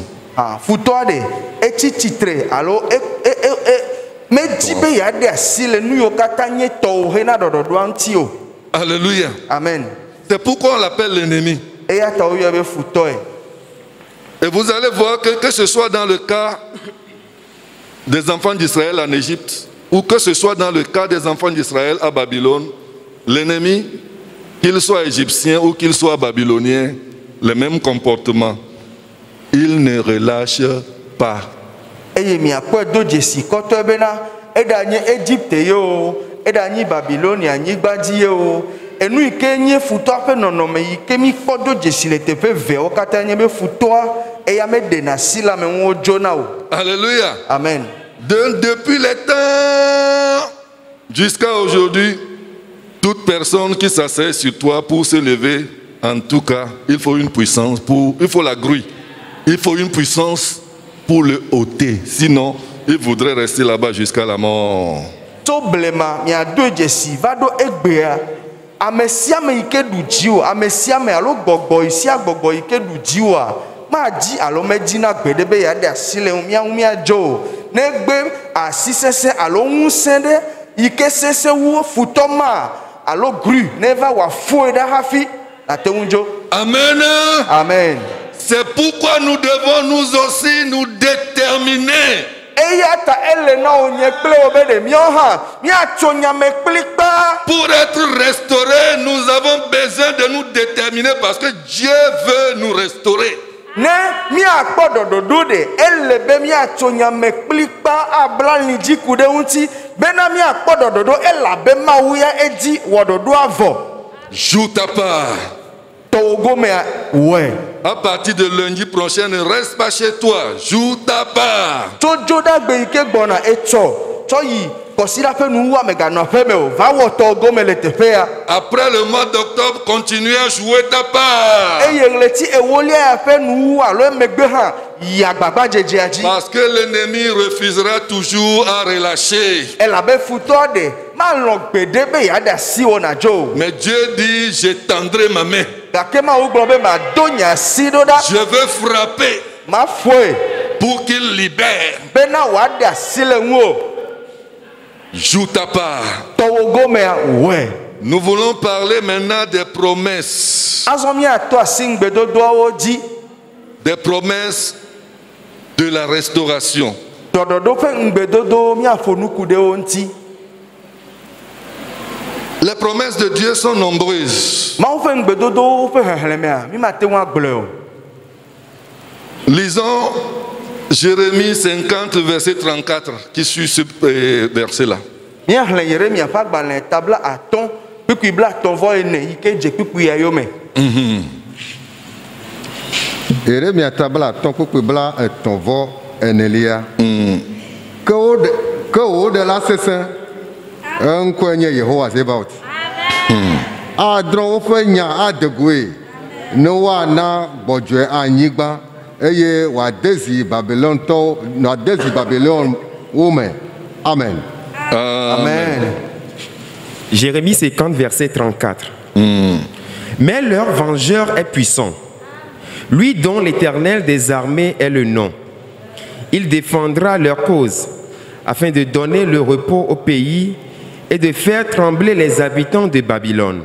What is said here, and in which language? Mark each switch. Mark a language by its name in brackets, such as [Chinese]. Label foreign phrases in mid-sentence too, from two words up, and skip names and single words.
[Ewe] Futɔa ɖe etsi tsitre alo medzi be yeaɖe asi le nu yiwo katã nye tɔwo hena ɖɔɖɔɖoa ŋuti o. Alléluia. Amen. [French] C'est pourquoi on l'appelle l'ennemi. [Ewe] Eya ta woyɔe be futɔe. [French] Et vous allez voir que ce soit dans le cas des enfants d'Israël en Égypte, ou que ce soit dans le cas des enfants d'Israël à Babylone, l'ennemi, qu'il soit égyptien ou qu'il soit babylonien, le même comportement. Il ne relâche pas. [Ewe] Eye miakpɔe do dzesi kɔtɔe bena eɖa nye Egypte ye o, eɖa nye Babilonia anyigbadzi ye o. Enu yi ke nye futɔa ƒe nɔnɔme yi ke mikpɔ do dzesi le teƒe vewo katã nye be futɔa eya meɖena asi le ame ŋu wodzona o. Alléluia. Amen. [French] Depuis les temps jusqu'à aujourd'hui, toute personne qui s'assied sur toi pour se lever, en tout cas, il faut une puissance il faut la grue. Il faut une puissance pour le ôter. Sinon, il voudrait rester là-bas jusqu'à la mort. [Ewe] To blema miado dzesi va ɖo egbea. Ame sia ame yi ke ɖu dzi o, ame sia ame alo gbɔgbɔ yi sia gbɔgbɔ yi ke ɖu dzi oa, madzi alo medzi na gbe ɖe be yeaɖe asi le mía ŋu míadzo o. Negbe asi sesẽ alo ŋusẽ ɖe yi ke sesẽ wu futɔ ma alo grue ne va wòafoe ɖe hafi nate ŋu dzo. Amen. Amen. [French] C'est pourquoi nous devons nous aussi nous déterminer. [Ewe] Eya ta ele na wo nye kple wo be ɖe míawo hã míatso nyame kplikpa. [French] Pour être restaurés, nous avons besoin de nous déterminer parce que Dieu veut nous restaurer. [Ewe] Ne míakpɔ ɖɔɖɔɖo ɖe ele be míatso nyame kplikpa abla ali dzi ku ɖe ŋuti bena míakpɔ ɖɔɖɔɖo elabe Mawu ya edzi wɔ ɖɔɖɔa vɔ. [French] Joue ta part. [Ewe] Tɔwo gomea wɔe. [French] À partir de lundi prochain, ne reste pas chez toi. Joue ta part. [Ewe] Tso dzodagbe yi ke gbɔna etsɔ tsɔ yi kɔsida ƒe nuwua meganɔ aƒe me o va wɔ tɔwo gome le teƒea. [French] Après le mois d'octobre, continue à jouer ta part. [Ewe] Eye ɣleti ewolia ya ƒe nuwua alo emegbe hã yi agbagba dzedzea dzi. [French] Parce que l'ennemi refusera toujours à relâcher. [Ewe] Elabe futɔ ɖe malɔ gbeɖe be yeaɖe asi wɔ nadzo o. [French] Mais Dieu dit, j'étendrai ma main. [Ewe] Gake Mawu gblɔ be mado nye asi ɖo ɖa. [French] Je veux frapper [Ewe] Mafoe [French] pour qu'il libère. [Ewe] bena wòaɖe asi le ŋu o. [French] Joue ta part. [Ewe] Tɔwo gomea wɔe. [French] Nous voulons parler maintenant des promesses. des promesses de la restauration. Les promesses de Dieu sont nombreuses. Lisons Jérémie 50, verset 34, qui suit ce verset-là. Jérémie tabla ton couple bla ton vo enelia. Que au de la cessin un coin Yehowa Zebaot. A dron fenya a degwe no wa na bodwe anyigba eye wa desi Babylon to na desi Babylon woman. Amen. Amen. Jérémie 50, verset 34. Mais leur vengeur est puissant, lui dont l'Éternel des armées est le nom. Il défendra leur cause, afin de donner le repos au pays et de faire trembler les habitants de Babylone.